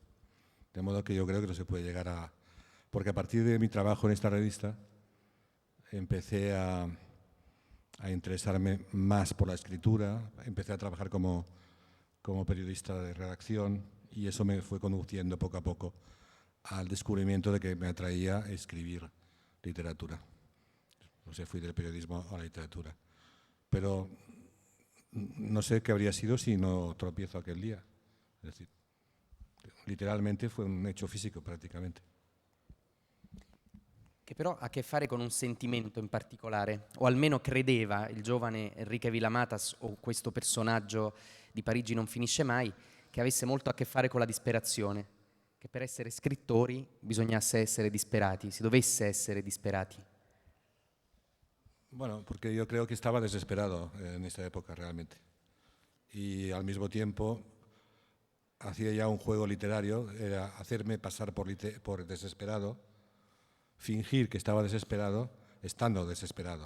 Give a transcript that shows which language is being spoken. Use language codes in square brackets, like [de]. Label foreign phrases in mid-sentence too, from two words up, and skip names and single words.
[es] De modo que yo creo que no se puede llegar a... Porque a partir de mi trabajo en esta revista empecé a interesarme más por la escritura, empecé a trabajar como periodista de redacción y eso me fue conduciendo poco a poco al descubrimiento de que me atraía escribir literatura. O sea, fui del periodismo a la literatura. Pero no sé qué habría sido si no tropiezo aquel día. Es decir, literalmente fue un hecho [it] fisico praticamente. Che però ha a che fare con un sentimento in particolare, o almeno credeva il giovane Enrique Vilamatas, o questo personaggio di Parigi non finisce mai, che avesse molto a che fare con la disperazione, che per essere scrittori bisognasse essere disperati, si dovesse essere disperati. [es] Bueno, porque yo creo que estaba desesperado en esa época realmente. Y al mismo tiempo hacía ya un juego literario, era hacerme pasar por desesperado, fingir que estaba desesperado, estando desesperado.